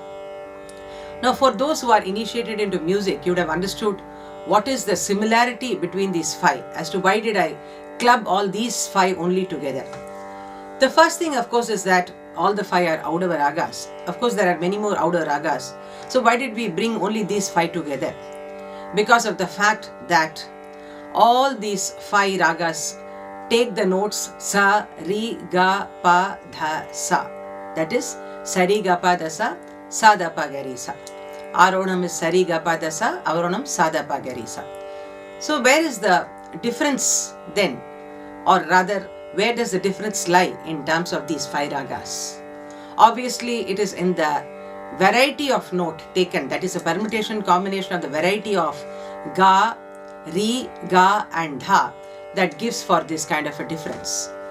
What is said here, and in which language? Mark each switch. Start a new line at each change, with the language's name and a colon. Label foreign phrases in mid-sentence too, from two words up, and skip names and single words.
English: Now, for those who are initiated into music, you would have understood what is the similarity between these 5, as to why did I club all these 5 only together. The first thing, of course, is that all the 5 are Audava ragas. Of course, there are many more Audava ragas. So why did we bring only these 5 together? Because of the fact that all these 5 ragas take the notes sa, ri, ga, pa, dha, sa. That is sari, ga, pa, da, sa, sa, da, pa, ga, ri, sa. Aronam is sari, ga, pa, da, sa, avaronam sa, da, pa, ga, ri, sa. So where is the difference then? Or rather, where does the difference lie in terms of these 5 ragas? Obviously, it is in the variety of note taken, that is a permutation combination of the variety of ga, ri, ga and dha that gives for this kind of a difference.